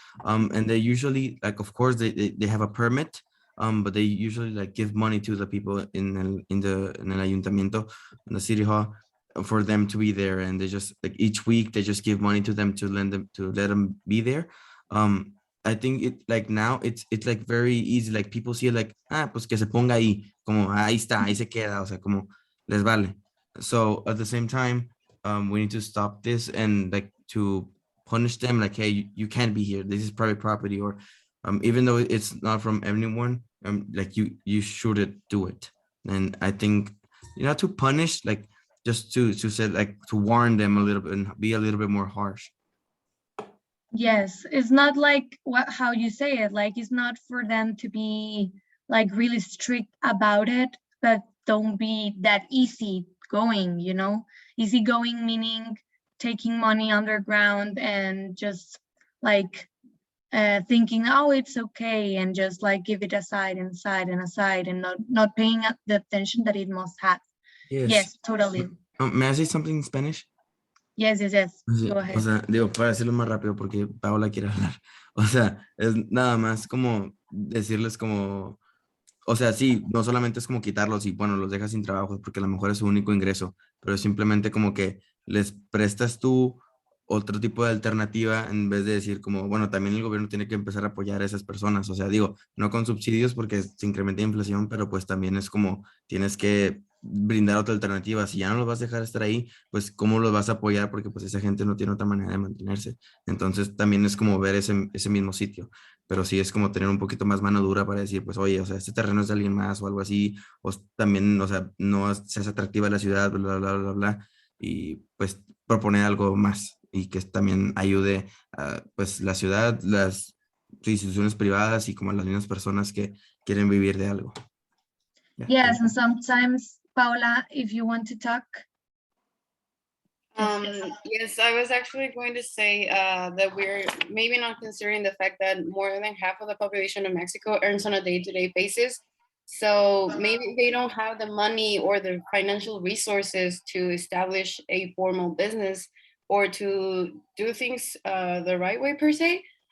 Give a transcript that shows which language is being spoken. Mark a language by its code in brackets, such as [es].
[en] And they usually like, of course, they have a permit, but they usually like give money to the people in [es] el ayuntamiento, [en] in the city hall, for them to be there. And they just like each week they just give money to them to let them be there. I think it like now it's like very easy. Like people see it like, [es] pues que se ponga ahí, como ahí está, ahí se queda, o sea, como les vale. [en] So at the same time, we need to stop this and like to punish them like, hey, you can't be here, this is private property, or even though it's not from anyone, like you shouldn't do it. And I think to punish, like just to say, like to warn them a little bit and be a little bit more harsh. yes. It's not like how you say it, like it's not for them to be like really strict about it, but don't be that easy going, easy going, meaning taking money underground and just like thinking, oh, it's okay, and just like give it aside and aside and aside and not paying the attention that it must have. Yes, totally. May I say something in Spanish? Yes, [es] Sí, [en] go [es] o [en] ahead. [es] sea, digo, para decirlo más rápido porque Paola quiere hablar. O sea, es nada más como decirles como, o sea, sí, no solamente es como quitarlos y bueno, los dejas sin trabajo porque a lo mejor es su único ingreso, pero es simplemente como que les prestas tú otro tipo de alternativa en vez de decir como, bueno, también el gobierno tiene que empezar a apoyar a esas personas. O sea, digo, no con subsidios porque se incrementa la inflación, pero pues también es como tienes que brindar otra alternativa. Si ya no los vas a dejar estar ahí, pues cómo los vas a apoyar, porque pues esa gente no tiene otra manera de mantenerse. Entonces también es como ver ese mismo sitio, pero sí es como tener un poquito más mano dura para decir, pues oye, o sea, este terreno es de alguien más o algo así, o también, o sea, no seas atractiva la ciudad, bla, bla, bla, bla, y pues proponer algo más y que también ayude a pues la ciudad, las instituciones privadas y como las mismas personas que quieren vivir de algo. [en] Yes, and sometimes, Paula, if you want to talk. Yes, I was actually going to say that we're maybe not considering the fact that more than half of the population of Mexico earns on a day-to-day basis. So maybe they don't have the money or the financial resources to establish a formal business or to do things the right way per se.